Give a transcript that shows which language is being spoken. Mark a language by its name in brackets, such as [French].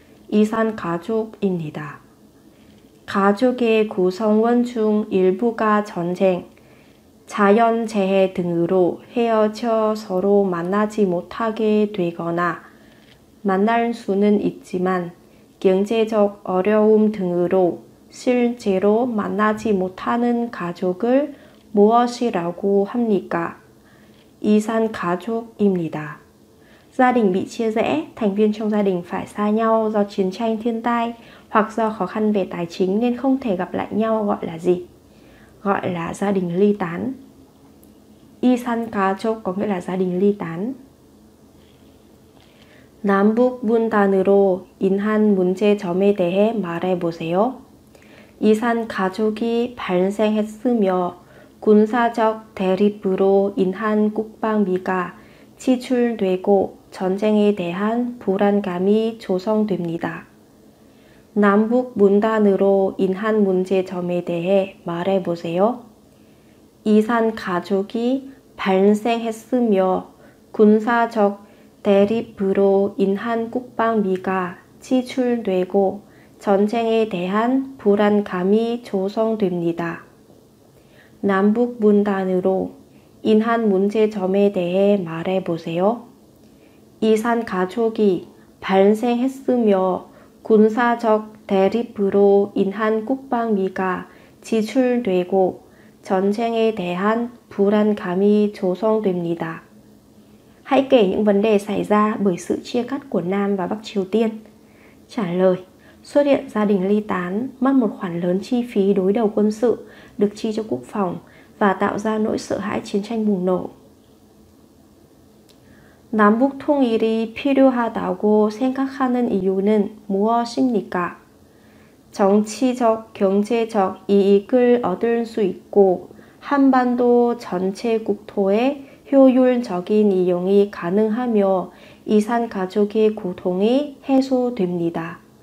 [Korean] 이산가족입니다. 가족의 구성원 중 일부가 전쟁, 자연재해 등으로 헤어져 서로 만나지 못하게 되거나 만날 수는 있지만 경제적 어려움 등으로 실제로 만나지 못하는 가족을 무엇이라고 합니까? 이산가족입니다. [Vietnamese] Gia đình bị chia rẽ, thành viên trong gia đình phải xa nhau do chiến tranh thiên tai hoặc do khó khăn về tài chính nên không thể gặp lại nhau gọi là gì? Gọi là gia đình ly tán. 이산가족 có nghĩa là gia đình ly tán. [Korean] 남북 분단으로 인한 문제점에 대해 말해보세요. 이산가족이 발생했으며 군사적 대립으로 인한 국방비가 지출되고 전쟁에 대한 불안감이 조성됩니다. 남북 분단으로 인한 문제점에 대해 말해보세요. 이산가족이 발생했으며 군사적 대립으로 인한 국방비가 지출되고 전쟁에 대한 불안감이 조성됩니다. 남북 분단으로 인한 문제점에 대해 말해보세요. 이산가족이 발생했으며 군사적 대립으로 인한 국방비가 지출되고 전쟁에 대한 불안감이 조성됩니다. [Vietnamese] Hãy kể những vấn đề xảy ra bởi sự chia cắt của Nam và Bắc Triều Tiên. Trả lời: xuất hiện gia đình ly tán, mất một khoản lớn chi phí đối đầu quân sự được chi cho quốc phòng và tạo ra nỗi sợ hãi chiến tranh bùng nổ. [Korean] 남북 통일이 필요하다고 생각하는 이유는 무엇입니까? 정치적, 경제적 이익을 얻을 수 있고 한반도 전체 국토에 효율적인 이용이 가능하며 이산가족의 고통이 해소됩니다.